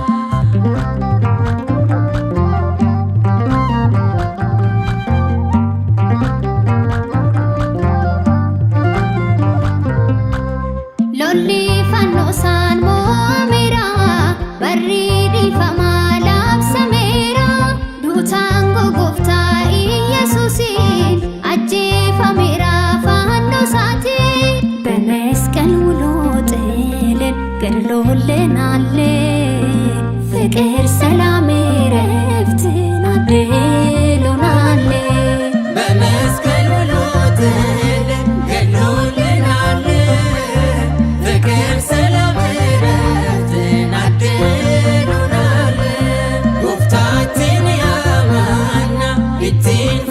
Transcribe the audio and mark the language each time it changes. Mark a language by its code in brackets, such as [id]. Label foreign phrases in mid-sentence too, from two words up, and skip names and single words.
[om] lolli fannoosaan moo'ameera barri dhiifamaa labsameera duutaan gooftaa Yesuusiin ajjeefameera fannoo isaatiin [am] በመስቀል ውሎ ጥልን ገድሎልናል ፍቅር ሰላም ዕረፍትን አድሎናል በመስቀል ውሎ ጥልን ገድሎልናል ፍቅር ሰላም ዕረፍትን አድሎናል [om] Gooftaatti ni amanna ittiin